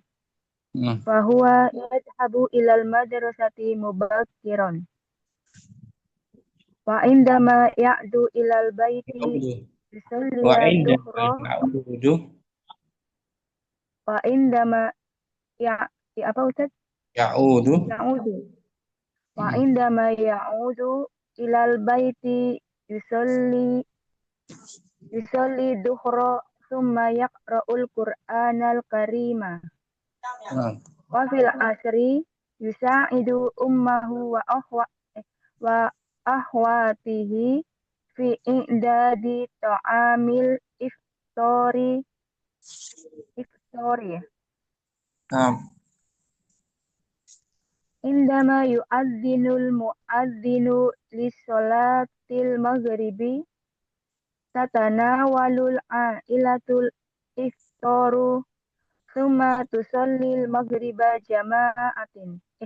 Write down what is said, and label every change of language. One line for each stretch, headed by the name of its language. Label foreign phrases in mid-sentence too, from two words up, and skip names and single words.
Arabic: فهو يذهب إلى المدرسة مبكرا. وعندما يعود إلى البيت يصلي الظهر. وعندما apa Ustaz? يعود. وعندما يعود إلى البيت يصلي الظهر ثم يقرأ القرآن الكريم. وفي العصر يساعد أمه وأخواته في إعداد طعام الإفطار. عندما يؤذن المؤذن لصلاة المغرب تتناول العائلة الإفطار ثم تصلي المغرب جماعة.